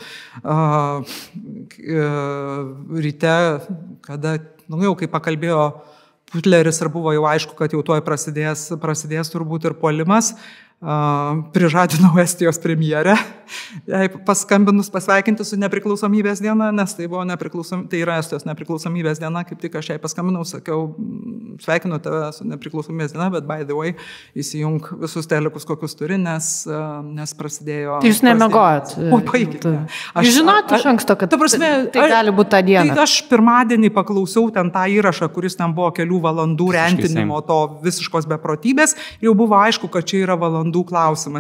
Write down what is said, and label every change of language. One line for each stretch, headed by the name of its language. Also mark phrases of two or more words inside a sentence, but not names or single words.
Lithuanian: ryte, kada, jau kai pakalbėjo Putleris ir buvo jau aišku, kad jau tuoj prasidės turbūt ir puolimas, prižadinau Estijos premjerę, jai paskambinus pasveikinti su nepriklausomybės diena, nes tai yra Estijos nepriklausomybės diena, kaip tik aš jai paskambinau, sakiau, sveikinu tave su nepriklausomybės diena, bet
English: by the way,
Lithuanian: įsijung visus telekus, kokius turi, nes prasidėjo... Tai jūs nemegojat? O, paikite. Jūs žinot iš anksto, kad tai gali būti tą dieną. Tai aš pirmadienį paklausiau ten tą įrašą, kuris ten buvo kelių valandų rentinimo to visiškos beprotybės, jau buvo aišku, kad čia yra valandų klausimas.